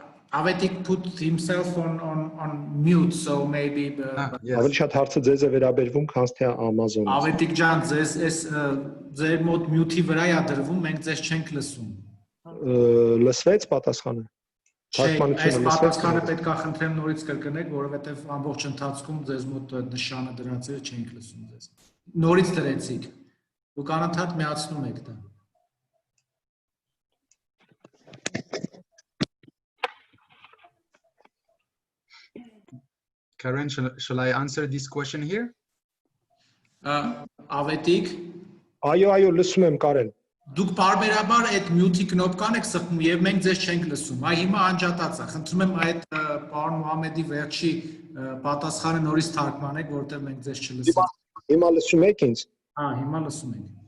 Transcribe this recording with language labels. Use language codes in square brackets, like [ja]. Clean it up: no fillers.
[en] Avetik put himself on mute, so maybe. [hy] Ավելի շատ հարցը ձեզ է վերաբերվում, քան թե Amazon-ից։ Avetik ջան, ձեզ այս ձեր մոտ mute-ի վրա է դրվում, մենք ձեզ չենք լսում։ Լսվեց պատասխանը։ Այս պատասխանը պետք է խնդրեմ նորից կրկնեք, որովհետև ամբողջ ընթացքում ձեզ մոտ նշանը դրածերը չենք լսում ձեզ։ Նորից դրեցիք։ Դուք անընդհատ միացնում եք դա։ [en] Karen, shall I answer this question here? Avetik. [hy] Այո, լսում եմ, Կարեն։ Դուք բարբերաբար այդ mute-ի կնոպկան եք սրտում եւ մենք ձեզ չենք լսում։ Այ հիմա անջատած է։ Խնդրում եմ այդ պարոն Մուհամեդի վերջի պատասխանը նորից թարգմանեք, որովհետեւ մենք ձեզ չլսում։ Հիմա լսում եք ինձ։ Հիմա լսում ենք։